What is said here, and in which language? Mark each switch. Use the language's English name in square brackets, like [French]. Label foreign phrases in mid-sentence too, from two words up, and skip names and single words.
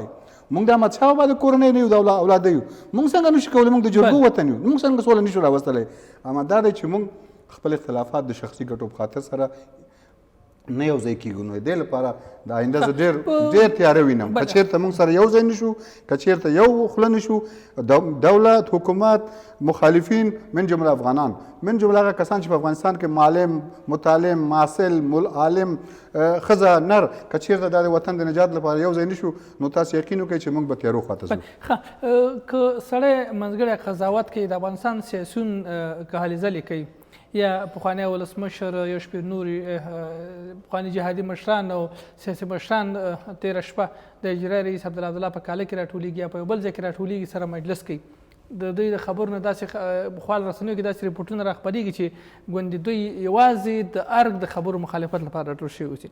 [Pashto] موږ د احمدشاه بابا د کورنۍ نه یو د اولاد یو موږ څنګه نشو کولی موږ د جرګو وطن یو موږ څنګه سوله نشو راوستلی. اما دا دی چې موږ خپل اختلافات د شخصي ګټو په خاطر سره نه یو ځای کېږو. نو دې لپاره د آینده زه ډېر تیاره وینم که چېرته موږ سره یو ځای نشو که چېرته یو خوله نشو دولت حکومت مخالفین من جمله افغانان من جمله هغه کسان چې په افغانستان کې معلم متعلم محصل عالم ښځه نر که چېرته دا د وطن د نجات لپاره یو ځای نشو نو تاسو یقین وکړئ چې موږ به تیارو خواته ځو. که سړی منځګړی قضاوت کوي د افغانستان سیاسیون که هلې ځلې کوي یا پخوانی ولسمشر یا شپې نورې پخواني جهادي مشران او سیاسي مشران تېره شپه د اجرائیه رئیس عبدالله په کاله کې راټولېږي یا په یو بل ځای کې راټولېږي سره مجلس کوي د دوی د خبرو نه داسې پخوا رسنیو کې داسې ریپورټونه راخپرېږي چې ګوندې دوی یوازې د ارګ د خبرو مخالفت لپاره راټول شوي اوسي.